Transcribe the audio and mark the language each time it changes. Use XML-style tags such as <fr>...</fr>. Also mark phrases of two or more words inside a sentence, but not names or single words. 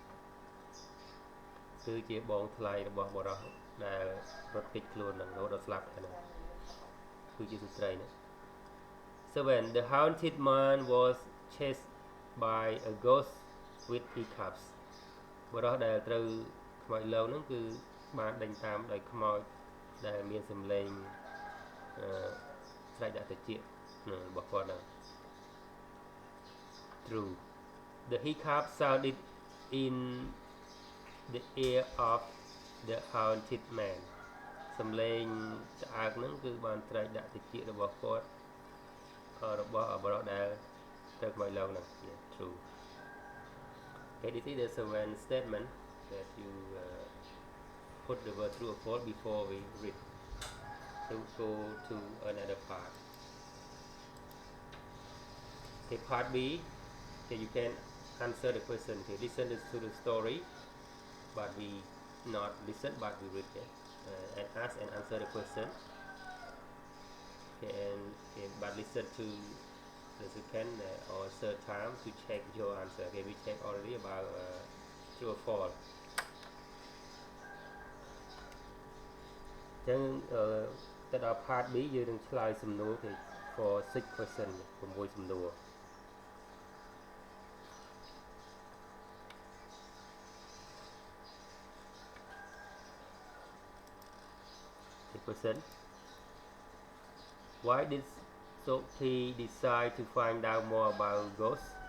<km>គឺជាបងថ្លៃរបស់បរិសុទ្ធដែលរត់គេចខ្លួននឹងរហូតដល់ស្លាប់ហ្នឹងគឺជាស្ត្រីណា 7.</km> <en>The haunted man was chased by a ghost with hiccups</en> <km>បរិសុទ្ធដែលត្រូវខ្មោចលងហ្នឹងគឺបានដេញតាមដោយខ្មោចដែលមានសំឡេង ស្រែកដាក់តិចរបស់គាត់ហ្នឹង</km> <en>True The hiccups sounded in the ear of the haunted man</en> <km>សំឡេងឆ្អើកហ្នឹងគឺបានស្រែកដាក់តិចរបស់គាត់របស់បរិសុទ្ធដែលត្រូវខ្មោចលងហ្នឹង</km> <en>True Okay, this is the seventh statement that you put the word true or false before we read to go to another part. Okay, part B. Okay, you can answer the question. Okay, listen to the story, but we not listen, but we read it and ask and answer the question. Okay, but listen to the second or third time to check your answer. Okay, we check already about true or false.</en> <km>ចឹងទៅដល់</km> <en>part B</en> <km>យើងនឹងឆ្លើយសំណួរគេ</km> <en>for 6 question 6 សំណួរ question Why did Sophie decide to find out more about ghosts?</en>